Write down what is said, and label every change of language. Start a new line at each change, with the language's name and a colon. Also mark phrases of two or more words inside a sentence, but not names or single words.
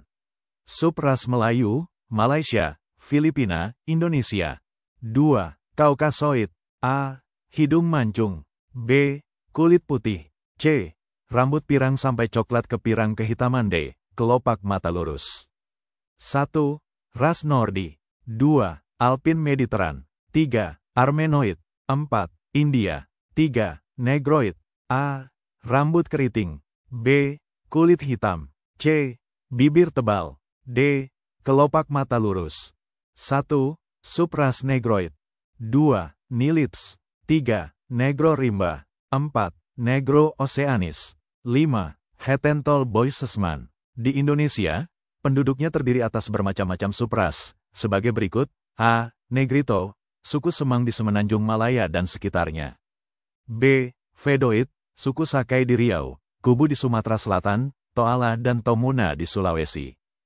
Indonesian: Subras Melayu, Malaysia, Filipina, Indonesia. 2. Kaukasoid. A. Hidung mancung. B. Kulit putih. C. Rambut pirang sampai coklat ke pirang kehitaman. D. Kelopak mata lurus. 1. Ras Nordi. 2. Alpin Mediteran. 3. Armenoid. 4. India. 3. Negroid. A. Rambut keriting. B. Kulit hitam. C. Bibir tebal. D. Kelopak mata lurus. 1. Subras Negroid. 2. Nilits. 3. Negro Rimba. 4. Negro Oceanis. 5. Hetentol Boisesman. Di Indonesia, penduduknya terdiri atas bermacam-macam subras, sebagai berikut. A. Negrito, suku Semang di Semenanjung Malaya dan sekitarnya. B. Vedoid, suku Sakai di Riau, Kubu di Sumatera Selatan, Toala dan Tomuna di Sulawesi.